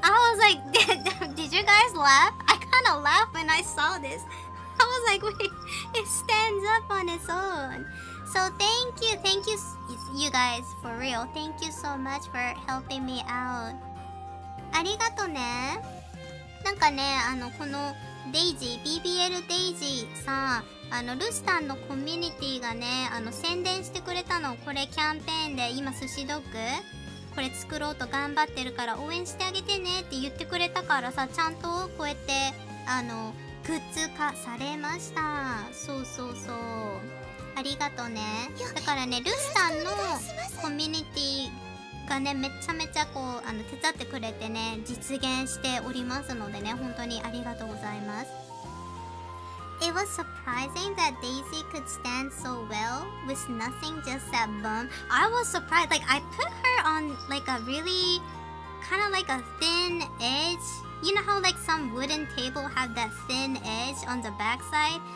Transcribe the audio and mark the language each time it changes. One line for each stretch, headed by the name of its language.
English: I was like, did you guys laugh? I kind of laughed when I saw this. I was like, wait, it stands up on its own. So thank you, you guys, for real. Thank you so much for helping me out.
Japanese: ありがとね。なんかね、このデイジー、BBL デイジーさん、ルスタンのコミュニティがね、宣伝してくれたの。これキャンペーンで、今寿司ドッグこれ作ろうと頑張ってるから応援してあげてねって言ってくれたからさ、ちゃんとこうやってグッズ化されました。そうそうそう、ありがとね。だからね、ルスタンのコミュニティがね、めちゃめちゃこう手伝ってくれてね、実現しておりますのでね、本当にありがとうございます。
English: It was surprising that Daisy could stand so well with nothing, just that bum. I was surprised. Like, I put her on like a really kind of like a thin edge. You know how like some wooden table have that thin edge on the backside?